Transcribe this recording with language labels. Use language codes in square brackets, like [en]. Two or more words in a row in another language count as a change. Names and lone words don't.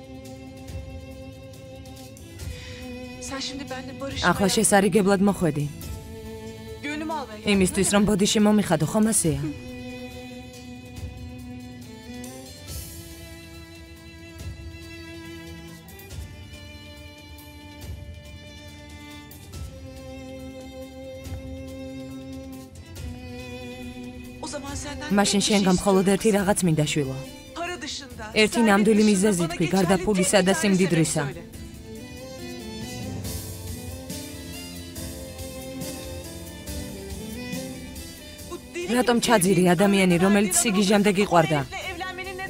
[tr] Sen şimdi benimle barışmaya... [ka] ახლა შესარიგებლად მოხვედი. იმისთვის რომ ბოდიში მომიხადო, ხომ ასეა? [tr] O zaman senden [ka] მაშინ შენგან მხოლოდ ერთი რაღაც მინდა შვილო. [tr] para dışında. [ka] ერთი [tr] servet [ka] ნამდვილი [tr] dışında [ka] მიზეზი [tr] bana [ka] თქვი, [tr] geçerli [ka] გარდა [tr] tek [ka] ფულისა [tr] bir [ka] და [tr] tane [ka] სიმდიდრისა. [tr] sebep söyle. Bu deli [ka] რატომ [tr] gibi [ka] ჩაძირი [tr] sevdiğin [ka] ადამიანი, [tr] kadınlar [ka] რომელიც [tr] beni [ka] სიგიჟემდე [tr] bana [ka] გიყვარდა? [tr] bu herifle evlenmenin nedeni